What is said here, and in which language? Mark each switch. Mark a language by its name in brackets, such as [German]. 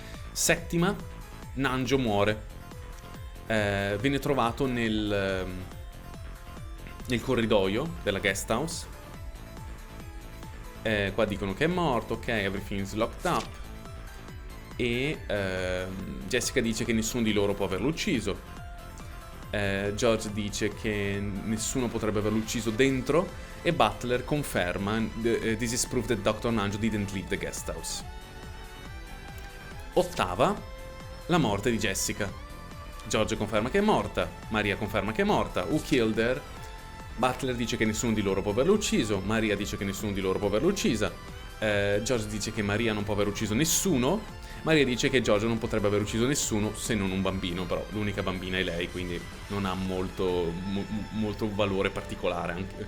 [Italian] Settima, Nanjo muore, viene trovato nel corridoio della guest house. Qua dicono che è morto, ok, [English] everything is locked up. [Italian] E Jessica dice che nessuno di loro può averlo ucciso. George dice che nessuno potrebbe averlo ucciso dentro. E Butler conferma [English] this is proof that Dr. Nanjo didn't leave the guest house. [Italian] Ottava, la morte di Jessica. George conferma che è morta, Maria conferma che è morta. [English] Who killed her? [Italian] Butler dice che nessuno di loro può averlo ucciso, Maria dice che nessuno di loro può averlo uccisa, George dice che Maria non può aver ucciso nessuno, Maria dice che George non potrebbe aver ucciso nessuno se non un bambino, però l'unica bambina è lei, quindi non ha molto valore particolare.